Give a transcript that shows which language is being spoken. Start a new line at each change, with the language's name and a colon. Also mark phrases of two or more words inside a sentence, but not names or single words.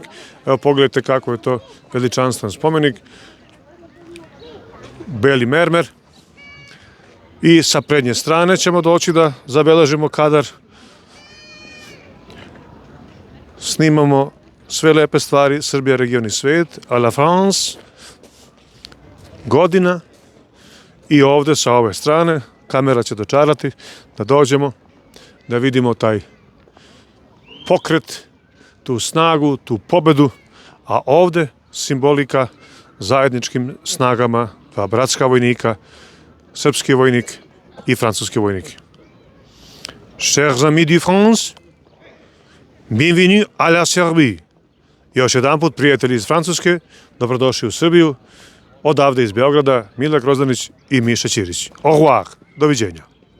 Serbian: Evo, pogledajte kako je to veličanstven spomenik. Beli mermer. I sa prednje strane ćemo doći da zabeležimo kadar. Snimamo sve lepe stvari, Srbija, region i svet,
French: a la France,
Serbian: godina, i ovdje sa ove strane, kamera će dočarati, da dođemo, da vidimo taj pokret, tu snagu, tu pobedu, a ovdje simbolika zajedničkim snagama, dva bratska vojnika, srpski vojnik i francuski vojnik.
French: Chers amis du France, bienvenue à la Serbie.
Serbian: Još jedan put, prijatelji iz Francuske, dobrodošli u Srbiju. Odavde iz Beograda, Mile Groznanić i Miša Ćirić.
French: Au revoir,
Serbian: doviđenja.